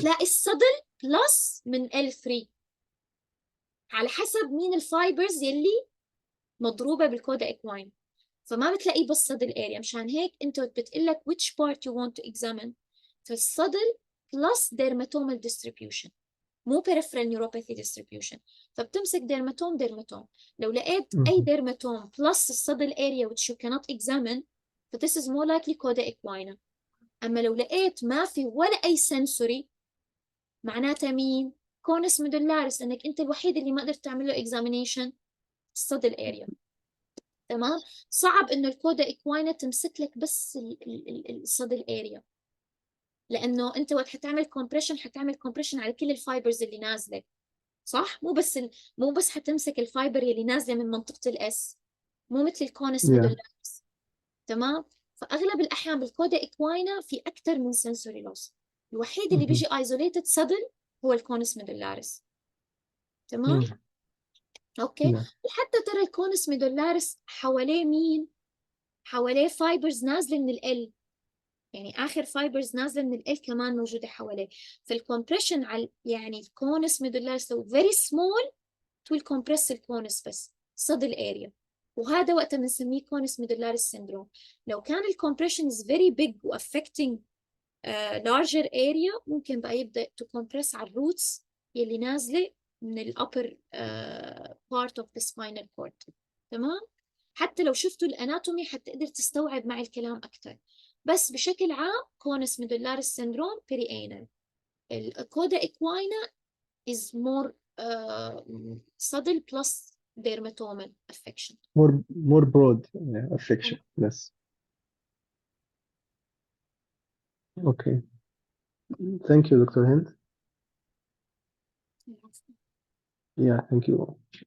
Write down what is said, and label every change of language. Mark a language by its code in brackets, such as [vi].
[ar] تلاقي الصدر بلس من L3 على حسب مين الفايبرز يلي مضروبة بالكودا إكواين. فما بتلاقيه بس صدر الاريا. مشان هيك انت بتقلك [en] which part you want to examine [ar] في الصدر plus dermatomal distribution، مو peripheral neuropathy distribution. فبتمسك dermatom. لو لقيت أي dermatom plus الصدر area [en] which you cannot examine [ar] ف [en] this is more likely coda equina. [ar] أما لو لقيت ما في ولا أي sensory معناتها مين؟ كونس ميدولاريس، لأنك أنت الوحيد اللي ما قدرت تعمل له examination الصدر area. تمام. صعب إنه الكودا إكواينا تمسك لك بس الصدر area، لأنه أنت وقت حتعمل compression على كل الفايبرز اللي نازلة، صح؟ مو بس حتمسك الفايبر اللي نازلة من منطقة الإس، مو مثل الكونس ميدولاريس. تمام. فأغلب الأحيان بالكودا إكواينا في أكثر من sensory loss. الوحيد اللي بيجي isolated صدر هو الكونس ميدولاريس. تمام. اوكي. وحتى ترى الكونس ميدولاريس حواليه مين؟ حواليه فايبرز نازله من ال، يعني اخر فايبرز نازله من ال كمان موجوده حواليه. فالكompression على يعني الكونس ميدولاريس لو [en] very small to compress [ar] الكونس بس صدر الاريا، وهذا وقتها بنسميه كونس ميدولاريس سيندروم. [en] لو كان الكompression is very big و affecting larger area [ar] ممكن بقى يبدا [en] to compress [ar] على الروتس يلي نازله من ال [en] upper part of the spinal cord. [ar] تمام. حتى لو شفتوا الاناتومي حتقدر تستوعب معي الكلام اكثر. بس بشكل عام كونس ميدولاريس سيندروم بيريانال. [en] الكودا equina is more [ar] صدر [en] plus dermatomal affection. more broad affection. Yes. Okay. Thank you, Dr. Hind. Yeah, thank you.